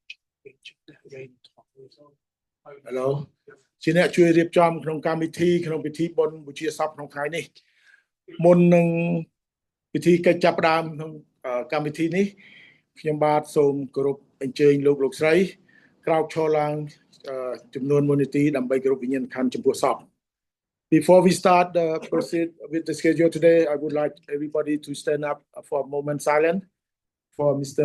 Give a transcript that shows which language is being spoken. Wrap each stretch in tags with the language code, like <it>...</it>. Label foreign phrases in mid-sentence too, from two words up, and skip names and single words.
<km>Hello ជាអ្នកជួយរៀបចំក្នុងកម្មវិធីក្នុងពិធីបុណ្យបូជាសពក្នុងថ្ងៃនេះមុននឹងពិធីកិច្ចចាប់ផ្ដើមក្នុងកម្មវិធីនេះខ្ញុំបាទសូមគោរពអញ្ជើញលោកស្រីក្រោកឈរឡើងចំនួន1នាទីដើម្បីគោរពវិញ្ញាណក្ខន្ធចំពោះសព</km> <en>Before we start proceed with the schedule today, I would like everybody to stand up for a moment silent for Mr.</en>